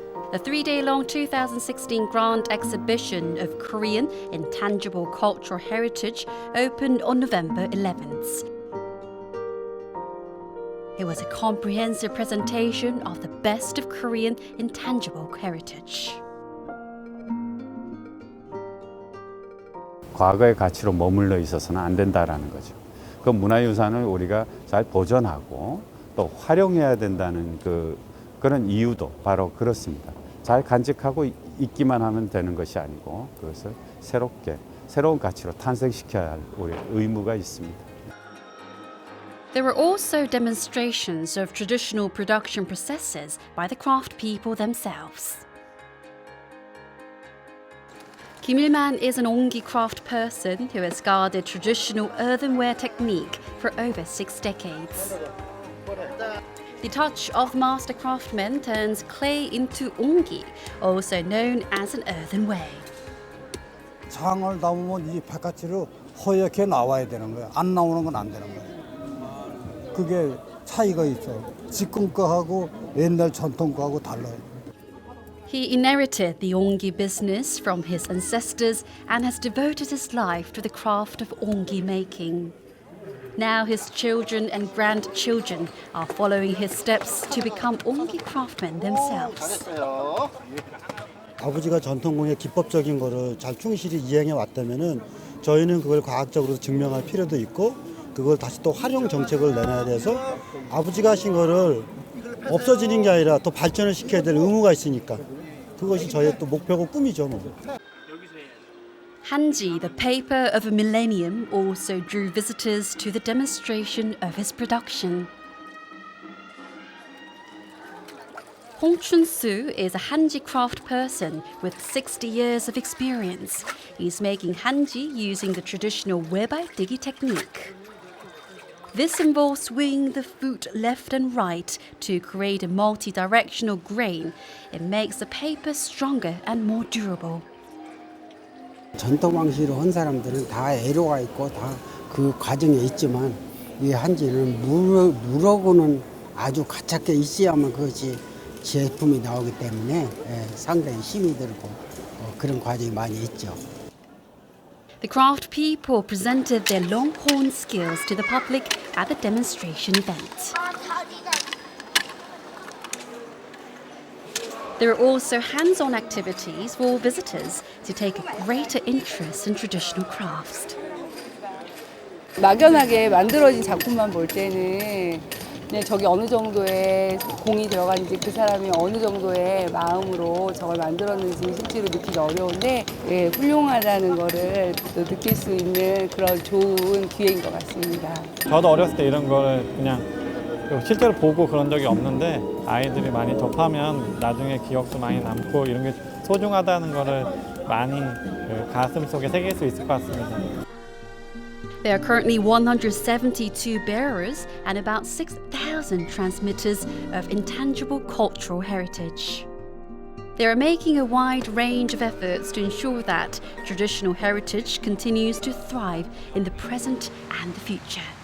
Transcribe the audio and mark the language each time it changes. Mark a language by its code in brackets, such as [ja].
[en] The 3-day-long 2016 Grand Exhibition of Korean Intangible Cultural Heritage opened on November 11th. It was a comprehensive presentation of the best of Korean intangible heritage. [ko] 과거의 가치로 머물러 있어서는 안 된다라는 거죠. 그 문화유산을 우리가 잘 보존하고 또 활용해야 된다는 그런 이유도 바로 그렇습니다. 잘 간직하고 있기만 하면 되는 것이 아니고 그것을 새로운 가치로 탄생시켜야 할 우리 의무가 있습니다. [en] There were also demonstrations of traditional production processes by the craft people themselves. Kim Il-man is an Ongi craft person who has guarded traditional earthenware technique for over 6 decades. The touch of the master craftsman turns clay into Ongi, also known as an earthenware. [ko] 장을 담으면 이 바깥으로 허옇게 나와야 되는 거예요. 안 나오는 건 안 되는 거예요. 그게 차이가 있어. 지금 거하고 옛날 전통 거하고 달라요. [en] He inherited the ongi business from his ancestors and has devoted his life to the craft of ongi making. Now his children and grandchildren are following his steps to become ongi craftsmen themselves. [ko] 아버지가 전통공예 기법적인 거를 잘 충실히 이행해 왔다면은 저희는 그걸 과학적으로 증명할 필요도 있고 그걸 다시 또 활용 정책을 내놔야 돼서 아버지가 하신 거를 없어지는 게 아니라 더 발전을 시켜야 될 의무가 있으니까 그것이 저희의 또 목표고 꿈이죠. 뭐. [en] Hanji, the paper of a millennium, also drew visitors to the demonstration of his production. Hong Chun-soo is a Hanji craft person with 60 years of experience. He's making Hanji using the traditional webaitigi technique. This involves swinging the foot left and right to create a multi-directional grain. It makes the paper stronger and more durable. [ko] 전통 방식으로 한 사람들은 다 애로가 있고 다 그 과정에 있지만 이 한지는 물하고는 아주 가깝게 있어야만 그것이 제품이 나오기 때문에 상당히 힘이 들고 그런 과정이 많이 있죠. [en] The craft people presented their longhorn skills to the public at the demonstration event. There are also hands-on activities for visitors to take a greater interest in traditional crafts. [ko] 막연하게 만들어진 작품만 볼 때는 그냥 저기 어느 정도의 공이 들어갔는지 그 사람이 어느 정도의 마음으로 저걸 만들었는지 실제로 느끼기 어려운데 훌륭하다는 거를 또 느낄 수 있는 그런 좋은 기회인 것 같습니다. 저도 어렸을 때 이런 거를 그냥 실제로 보고 그런 적이 없는데 아이들이 많이 접하면 나중에 기억도 많이 남고 이런 게 소중하다는 거를 많이 가슴 속에 새길 수 있을 것 같습니다. [en] There are currently 172 bearers and about 6,000 transmitters of intangible cultural heritage. They are making a wide range of efforts to ensure that traditional heritage continues to thrive in the present and the future.